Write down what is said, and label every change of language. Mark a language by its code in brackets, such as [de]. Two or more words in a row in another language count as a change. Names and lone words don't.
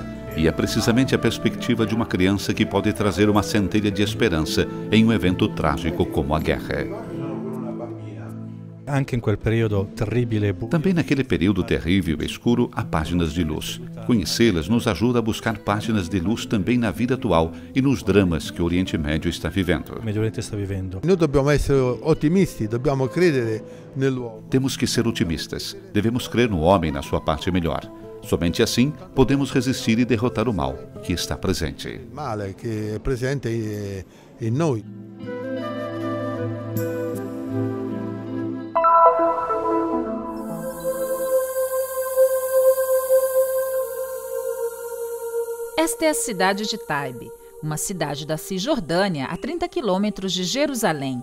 [pt] E é precisamente a perspectiva de uma criança que pode trazer uma centelha de esperança em um evento trágico como a guerra. Também naquele período terrível e escuro, há páginas de luz. Conhecê-las nos ajuda a buscar páginas de luz também na vida atual e nos dramas que o Oriente Médio está vivendo. [it] Noi dobbiamo essere ottimisti, dobbiamo credere nell'uomo. [pt] Temos que ser otimistas. Devemos crer no homem na sua parte melhor. Somente assim podemos resistir e derrotar o mal que está presente. [it] Il male che è presente in noi. [pt] Esta é a cidade de Taibe, uma cidade da Cisjordânia a 30 quilômetros de Jerusalém.